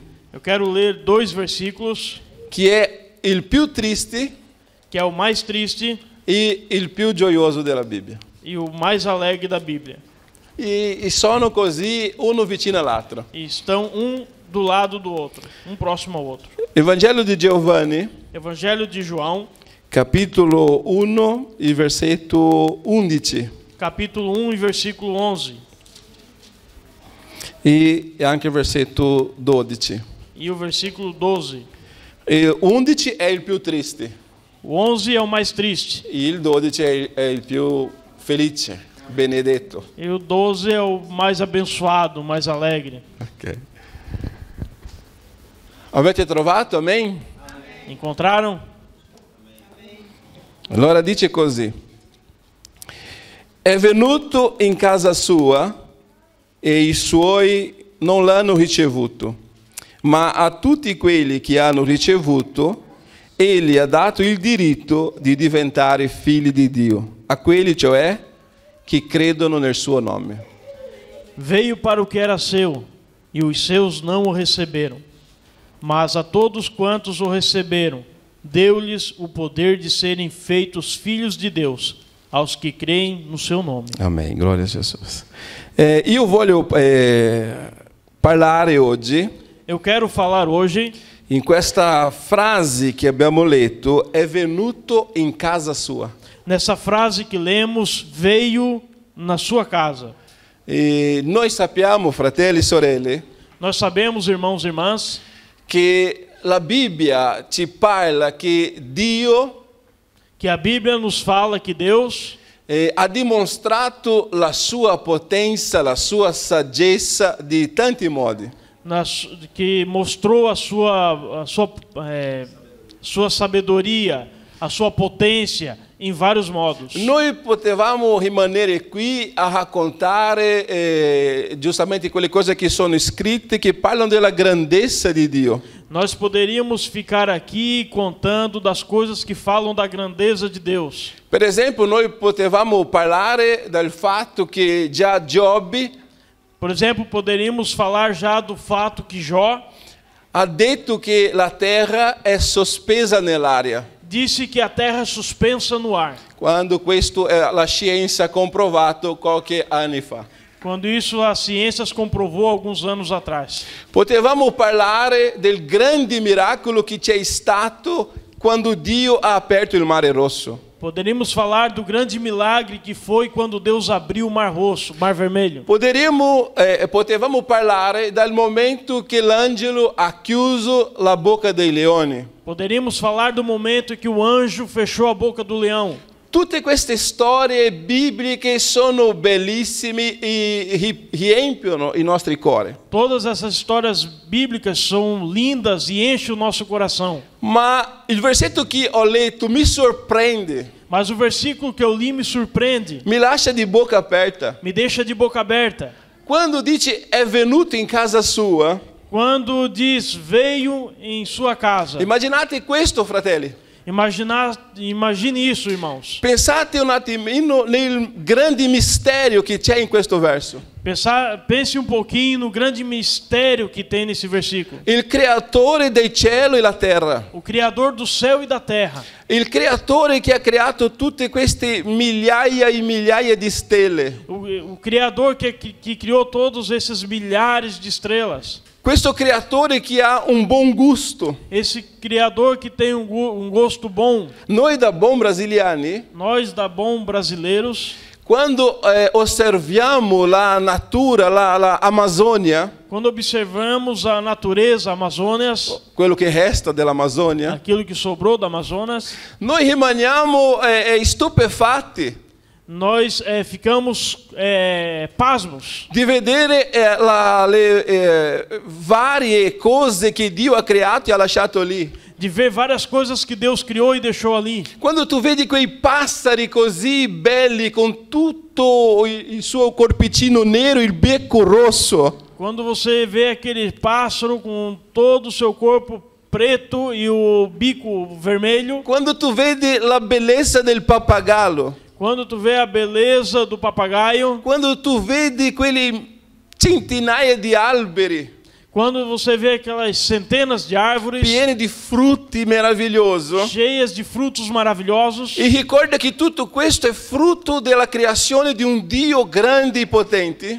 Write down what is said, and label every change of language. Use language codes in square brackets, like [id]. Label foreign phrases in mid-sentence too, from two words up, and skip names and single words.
[pt] Eu quero ler 2 versículos, [it] Che è il più triste [pt] que é o mais triste [it] e il più gioioso della Bibbia. [pt] e o mais alegre da Bíblia. [it] E sono così uno vicino all'altro. [pt] E estão um do lado do outro, um próximo ao outro. [it] Evangelho di Giovanni, [pt] Evangelho de João, [it] capitolo 1, il versetto 11. [pt] capítulo 1 e versículo 11. [it] E anche il versetto 12. [pt] E o versículo 12. [it] Il 11 è il più triste [pt] O 11 é o mais triste. [it] e il 12 è il più felice, benedetto. [pt] E o 12 é o mais abençoado, o mais alegre. [it] Ok. Avete trovato? Amen? [pt] Encontraram? [it] Allora dice così: è venuto in casa sua e i suoi non l'hanno ricevuto, ma a tutti quelli che hanno ricevuto egli ha dato il diritto di diventare figli di Dio, a quelli cioè che credono nel suo nome. [pt] Veio para o que era seu, e os seus não o receberam. Mas a todos quantos o receberam, deu-lhes o poder de serem feitos filhos de Deus, aos que creem no seu nome. Amen, gloria a Jesus. [it] Io voglio parlare oggi [pt] Eu quero falar hoje [it] in questa frase che abbiamo letto, è venuto in casa sua. [pt] nessa frase que lemos, veio na sua casa. [it] E noi sappiamo, fratelli e sorelle, [pt] Nós sabemos, irmãos e irmãs, [it] che la Bibbia ci parla che Dio [pt] que a Bíblia nos fala que Deus [it] ha dimostrato la sua potenza, la sua saggezza di tanti modi. [pt] que mostrou a sua sabedoria, a sua potência em vários modos. [it] Noi potevamo rimanere qui a raccontare giustamente quelle cose che sono scritte, che parlano della grandezza di Dio. [pt] Nós poderíamos ficar aqui contando das coisas que falam da grandeza de Deus. [it] Per esempio, noi potevamo parlare del fatto che già Giobbe [pt] Por exemplo, poderíamos falar já do fato que Jó [it] ha detto che la terra è sospesa nell'aria. [pt] disse que a terra é suspensa no ar. [it] Quando questo la scienza ha comprovato qualche anni fa. [pt] Quando isso a ciência comprovou alguns anos atrás. [it] Potevamo parlare del grande miracolo che c'è stato quando Dio ha aperto il Mare Rosso. [pt] Poderíamos falar do grande milagre que foi quando Deus abriu o Mar Rosso, o Mar Vermelho. [it] Potevamo parlare dal momento che l'angelo ha chiuso la bocca dei leoni. [pt] Poderíamos falar do momento em que o anjo fechou a boca do leão. [it] Tutte queste storie bibliche sono bellissime e riempiono i nostri cuori. [pt] Todas essas histórias bíblicas são lindas e enchem o nosso coração. [it] Ma il versetto che ho letto mi sorprende, [pt] Mas o versículo que eu li me surpreende, [it] mi lascia di bocca aperta. [pt] me deixa de boca aberta. [it] Quando dice è venuto in casa sua, [pt] Quando diz, veio em sua casa. [it] immaginate questo, fratelli. [pt] Imagine isso, irmãos. [it] Pensate un attimino nel grande mistero che c'è in questo verso. [pt] Pense um pouquinho no grande mistério que tem nesse versículo. [it] Il creatore del cielo e la terra. [pt] O Criador do céu e da terra. [it] Il creatore che ha creato tutte queste migliaia e migliaia di stelle. [pt] O Criador que criou todos esses milhares de estrelas. [it] Questo creatore che ha un buon gusto. [pt] Esse Criador que tem um gosto bom. [it] Noi da buon brasiliani, [pt] Nós da bom brasileiros, [it] quando osserviamo la natura, la Amazônia, [pt] quando observamos a natureza, a Amazônias, [it] quello che resta dell'Amazônia, [pt] aquilo que sobrou da Amazonas, [it] noi rimaniamo stupefatti [pt] nós ficamos pasmos [it] di vedere le varie cose che Dio ha creato e ha lasciato lì. [pt] de ver várias coisas que Deus criou e deixou ali. [it] Quando tu vedi quei passeri così belli con tutto il suo corpicino nero, il becco rosso, [pt] Quando você vê aquele pássaro com todo o seu corpo preto e o bico vermelho, [it] quando tu vedi la bellezza del pappagallo, [pt] quando tu vê a beleza do papagaio, [it] quando tu vedi quelle centinaia di alberi [pt] quando você vê aquelas centenas de árvores [it] pieni di frutti meravigliosi, [pt] cheias de frutos maravilhosos, [it] e ricorda che tutto questo è frutto della creazione di un Dio grande e potente.